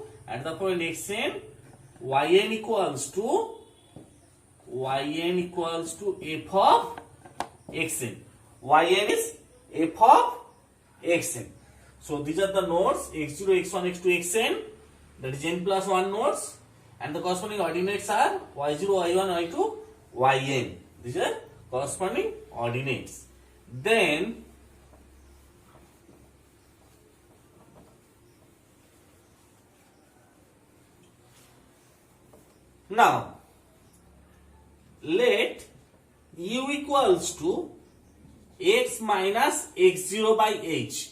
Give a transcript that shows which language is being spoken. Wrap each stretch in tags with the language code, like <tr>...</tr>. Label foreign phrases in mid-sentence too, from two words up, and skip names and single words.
<en>At the point xn, yn equals to f of xn. Yn is f of xn. So these are the nodes x0, x1, x2, xn, that is n plus 1 nodes, and the corresponding ordinates are y0, y1, y2, yn. These are corresponding ordinates. Then now let u equals to x minus x0 by h.</en>